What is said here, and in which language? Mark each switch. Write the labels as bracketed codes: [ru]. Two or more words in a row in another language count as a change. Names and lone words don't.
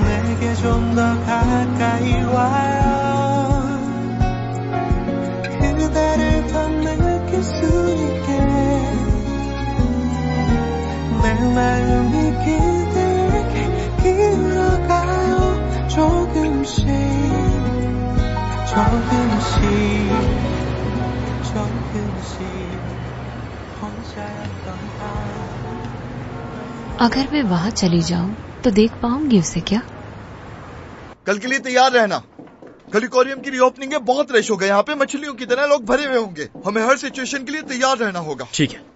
[ko] 내게 좀 더 가까이 와요 그대를 더 느낄 수 있게 내 마음이 그대에게 기울어가요 조금씩 혼자였던 [hi] अगर मैं वहाँ चली जाऊँ तो देख पाऊंगी उसे क्या? कल के लिए तैयार रहना। कल एक्वेरियम की रीओपनिंग है, बहुत रश होगा यहाँ पे, मछलियों की तरह लोग भरे हुए होंगे। हमें हर सिचुएशन के लिए तैयार रहना होगा। ठीक है।